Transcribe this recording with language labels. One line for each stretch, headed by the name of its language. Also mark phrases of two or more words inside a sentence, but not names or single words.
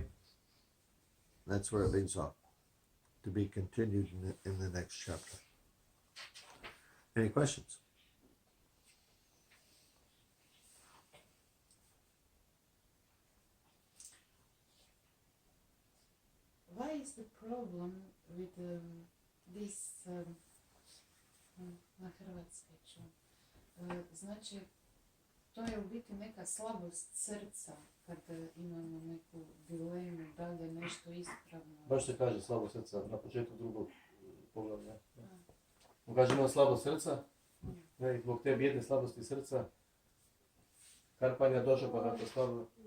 English: That's where it leaves off, to be continued in the next chapter. Any questions? Why is the problem with this
Croatian: na hrvatski ću? Znači, to je u biti neka slabost srca kad imamo neku dilemu da li je nešto ispravno. Baš se kaže slabost srca na početku drugog poglavlja. On kaže ima slabost srca, i zbog te bijedne slabosti srca, Karpanja došao pa da slabo.